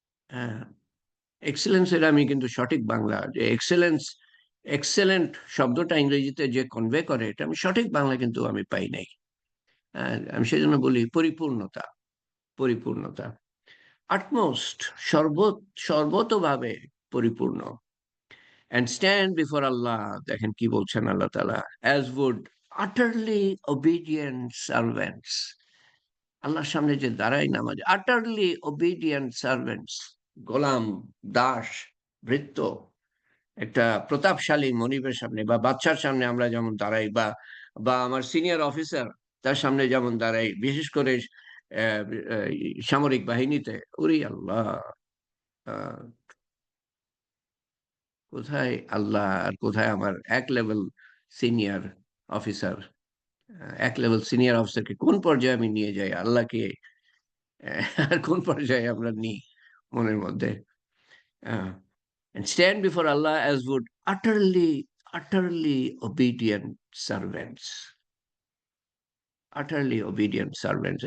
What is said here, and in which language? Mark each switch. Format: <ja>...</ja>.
<bn>হ্যাঁ, এক্সেলেন্স এর আমি কিন্তু সঠিক বাংলা, যে এক্সেলেন্স, এক্সেলেন্ট শব্দটা ইংরেজিতে যে কনভে করে, এটা আমি সঠিক বাংলা কিন্তু আমি পাই নাই। হ্যাঁ, আমি সেই জন্য বলি পরিপূর্ণতা, পরিপূর্ণতা, আটমোস্ট, সর্বতভাবে পরিপূর্ণ।</bn> <en>And stand before Allah,</en> <bn>দেখেন কি বলছেন আল্লাহ তাআলা,</bn> <en>as would utterly obedient servants।</en> <bn>আল্লাহর সামনে যে দাঁড়াই নামাজ,</bn> <en>utterly obedient servants,</en> <bn>গোলাম, দাস, ভৃত্য, একটা প্রতাপশালী মনিবের সামনে বা বাচ্চার সামনে আমরা যেমন দাঁড়াই, বা বা আমার সিনিয়র অফিসার, তার সামনে যেমন দাঁড়াই, বিশেষ করে আহ, আহ, সামরিক বাহিনীতে, ওরে আল্লাহ, আহ, কোথায় আল্লাহ আর কোথায় আমার এক লেভেল সিনিয়র অফিসার। এক লেভেল সিনিয়র অফিসারকে কোন পর্যায়ে আমি নিয়ে যাই, আল্লাহকে আর কোন পর্যায়ে আমরা নিই মনের মধ্যে।</bn> <en>And stand before Allah as would utterly obedient servants, utterly obedient servants।</en>